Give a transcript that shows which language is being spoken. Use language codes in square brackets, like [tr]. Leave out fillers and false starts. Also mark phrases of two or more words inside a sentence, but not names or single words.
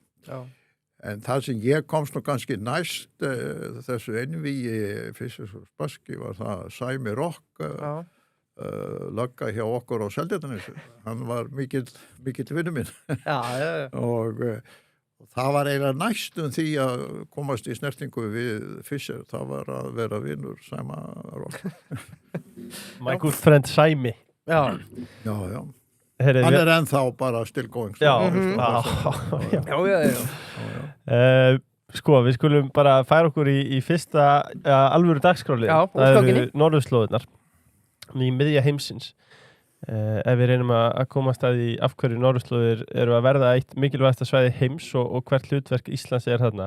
[is] En það sem ég komst nú kannski næst þessu einvíi Fischer og Spassky var það Sæmi Rokk lögga hjá okkur á Seltjarnarnesi. Hann var mikill vinur minn. Og það var eiginlega næstum því að komast í snertingu við Fischer. Það var að vera vinur Sæma Rokk. [en] My good friend Sæmi. [is] Já. Heyri, hann ennþá bara [en] still going. [is] Já. Sko, við skulum bara færa okkur í fyrsta alvöru dagskráli. Það eru norðurslóðirnar í miðja heimsins. Ef við reynum að komast að í af hverju norðurslóðir eru að verða eitt mikilvægasta svæði heims og hvert hlutverk Íslands þarna.